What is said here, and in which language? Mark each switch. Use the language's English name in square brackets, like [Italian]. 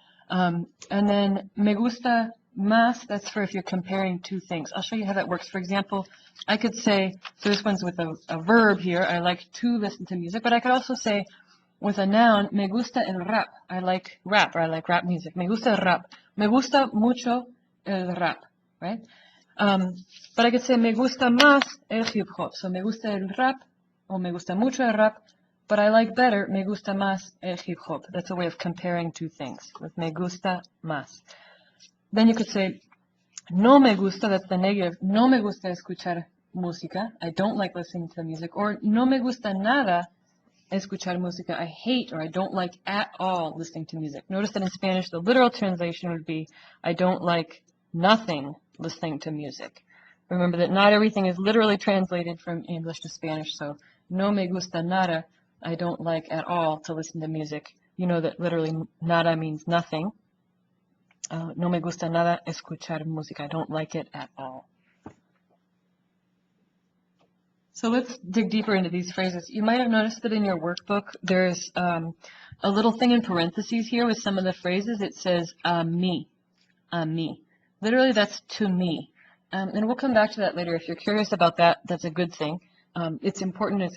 [English] And then [Spanish] me gusta más, [English] that's for if you're comparing two things. I'll show you how that works. For example, I could say, so this one's with a verb here, I like to listen to music, but I could also say, with a noun, [Spanish] me gusta el rap. [English] I like rap, or I like rap music. [Spanish] Me gusta el rap. Me gusta mucho el rap, [English] right? But I could say [Spanish] me gusta más el hip hop. [English] So [Spanish] me gusta el rap, [English] or [Spanish] me gusta mucho el rap, [English] but I like better [Spanish] me gusta más el hip hop. [English] That's a way of comparing two things with [Spanish] me gusta más. [English] Then you could say [Spanish] no me gusta, [English] that's the negative. [Spanish] No me gusta escuchar música. [English] I don't like listening to music. Or [Spanish] no me gusta nada escuchar música. [English] I hate or I don't like at all listening to music. Notice that in Spanish, the literal translation would be, I don't like nothing listening to music. Remember that not everything is literally translated from English to Spanish, so [Spanish] no me gusta nada, [English] I don't like at all to listen to music. You know that literally nada means nothing. [Spanish] No me gusta nada escuchar música. [English] I don't like it at all. So let's dig deeper into these phrases. You might have noticed that in your workbook, there's a little thing in parentheses here with some of the phrases. It says me, me. Literally, that's to me. And we'll come back to that later. If you're curious about that, that's a good thing. It's important.